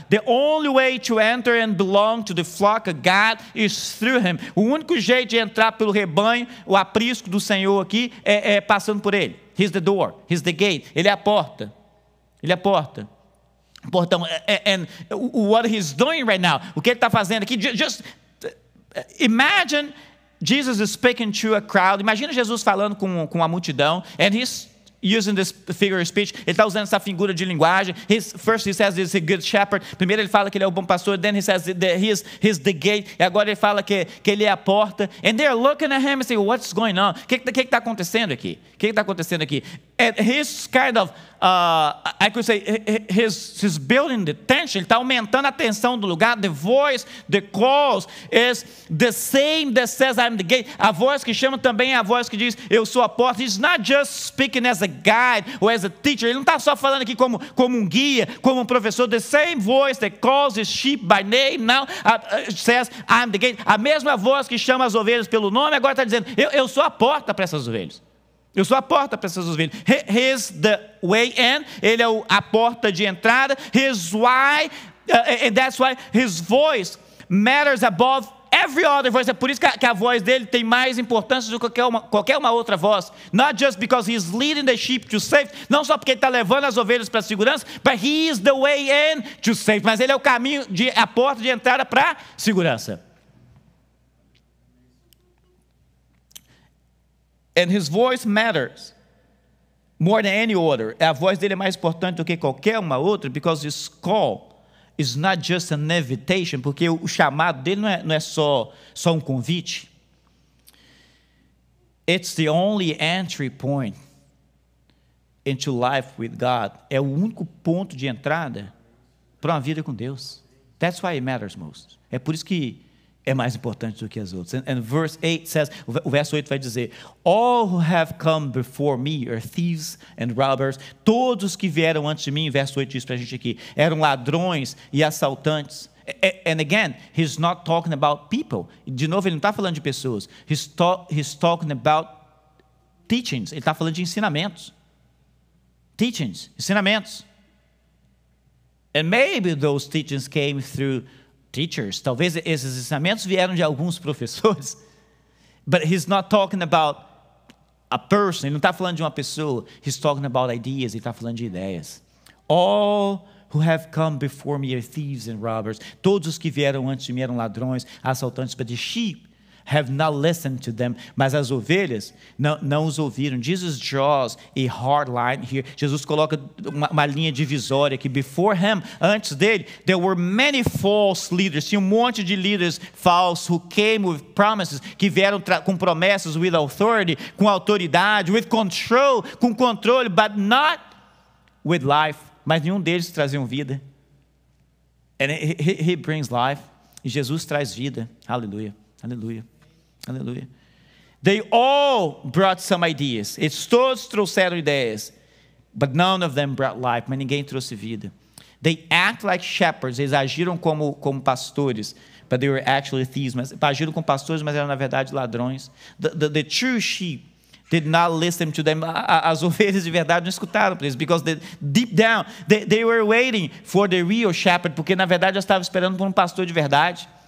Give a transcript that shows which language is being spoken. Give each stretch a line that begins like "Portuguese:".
English: The only way to enter and belong to the flock of God is through him.
Portuguese: O único jeito de entrar pelo rebanho, o aprisco do Senhor aqui, é passando por ele.
English: He's the door, he's the gate.
Portuguese: Ele é a porta. Ele é a porta. Portão.
English: And what he's doing right now,
Portuguese: o que ele está fazendo aqui,
English: just imagine Jesus is speaking to a crowd.
Portuguese: Imagina Jesus falando com a multidão,
English: and he's using this figure of speech.
Portuguese: Ele está usando essa figura de linguagem.
English: First he says he's a good shepherd.
Portuguese: Primeiro ele fala que ele é o bom pastor.
English: Then he says that he's the gate.
Portuguese: E agora ele fala que ele é a porta.
English: And they're looking at him and saying, what's going on?
Portuguese: O que está acontecendo aqui? O que está acontecendo aqui?
English: And he's kind of, I could say, he's building the tension.
Portuguese: Ele está aumentando a tensão do lugar.
English: The voice, the calls is the same that says I'm the gate.
Portuguese: A voz que chama também é a voz que diz, eu sou a porta.
English: He's not just speaking as a guide or as a teacher.
Portuguese: Ele não está só falando aqui como um guia, como um professor.
English: The same voice that calls his sheep by name now says I'm the gate.
Portuguese: A mesma voz que chama as ovelhas pelo nome agora está dizendo, eu sou a porta para essas ovelhas. Eu sou a porta para essas ovelhas.
English: He's the way in.
Portuguese: Ele é a porta de entrada.
English: He's why, and that's why his voice matters above every other voice.
Portuguese: É por isso que a voz dele tem mais importância do que qualquer uma outra voz.
English: Not just because he's leading the sheep to safety.
Portuguese: Não só porque ele está levando as ovelhas para a segurança,
English: but he is the way in to safety.
Portuguese: Mas ele é o caminho, a porta de entrada para a segurança.
English: And his voice matters more than any other.
Portuguese: A voz dele é mais importante do que qualquer uma outra,
English: because his call is not just an invitation,
Portuguese: porque o chamado dele não é só um convite.
English: It's the only entry point into life with God.
Portuguese: É o único ponto de entrada para uma vida com Deus.
English: That's why it matters most.
Portuguese: É por isso que é mais importante do que as outras.
English: And verse 8 says,
Portuguese: o verso 8 vai dizer,
English: all who have come before me are thieves and robbers.
Portuguese: Todos que vieram antes de mim, verso 8 diz para a gente aqui, eram ladrões e assaltantes.
English: And again, he's not talking about people.
Portuguese: De novo, ele não está falando de pessoas.
English: He's talking about teachings.
Portuguese: Ele está falando de ensinamentos. Teachings, ensinamentos.
English: And maybe those teachings came through teachers.
Portuguese: Talvez esses ensinamentos vieram de alguns professores.
English: But he's not talking about a person.
Portuguese: Ele não está falando de uma pessoa.
English: He's talking about ideas.
Portuguese: Ele está falando de ideias.
English: All who have come before me are thieves and robbers.
Portuguese: Todos os que vieram antes de mim eram ladrões, assaltantes.
English: But the sheep have not listened to them.
Portuguese: Mas as ovelhas não os ouviram.
English: Jesus draws a hard line here.
Portuguese: Jesus coloca uma linha divisória aqui.
English: Before him,
Portuguese: antes dele,
English: there were many false leaders.
Portuguese: Tinha um monte de líderes falsos
English: who came with promises,
Portuguese: que vieram com promessas,
English: with authority,
Portuguese: com autoridade,
English: with control,
Portuguese: com controle,
English: but not with life.
Portuguese: Mas nenhum deles traziam vida.
English: And he brings life.
Portuguese: E Jesus traz vida. Aleluia. Aleluia. Aleluia.
English: They all brought some ideas.
Portuguese: Eles todos trouxeram ideias.
English: But none of them brought life.
Portuguese: Mas ninguém trouxe vida.
English: They act like shepherds.
Portuguese: Eles agiram como pastores.
English: But they were actually thieves.
Portuguese: Mas agiram como pastores, mas eram na verdade ladrões.
English: The true sheep did not listen to them.
Portuguese: As ovelhas de verdade não escutaram para eles.
English: Because deep down, they were waiting for the real shepherd.
Portuguese: Porque na verdade eles estavam esperando por um pastor de verdade.